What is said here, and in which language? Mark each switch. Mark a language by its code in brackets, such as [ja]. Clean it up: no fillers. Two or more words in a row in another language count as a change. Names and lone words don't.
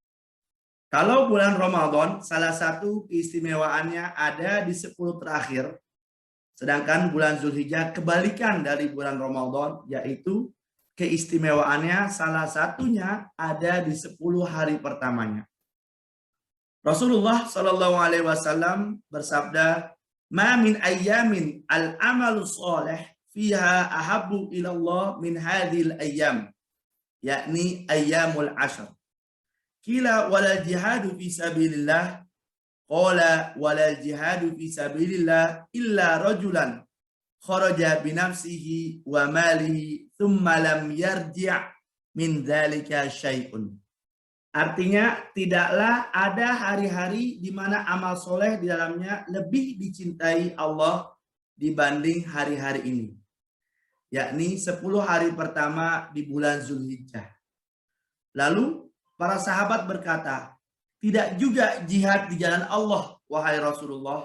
[id] Kalau bulan Ramadan, salah satu keistimewaannya ada di 10 terakhir. Sedangkan bulan Dzulhijjah kebalikan dari bulan Ramadan, yaitu keistimewaannya salah satunya ada di 10 hari pertamanya. Rasulullah [ar] صلى الله عليه وسلم [id] bersabda, [ar] "ما من أيام العمل الصالح فيها أحب إلى الله من هذه الأيام," yakni أيام العشر. قيل ولا الجهاد في سبيل الله قال ولا الجهاد في سبيل الله إلا رجلا خرج بنفسه وماله ثم لم يرجع من ذلك شيء. [id] Artinya tidaklah ada hari-hari di mana amal soleh di dalamnya lebih dicintai Allah dibanding hari-hari ini, yakni 10 hari pertama di bulan Dzulhijjah. Lalu para sahabat berkata, tidak juga jihad di jalan Allah, wahai Rasulullah.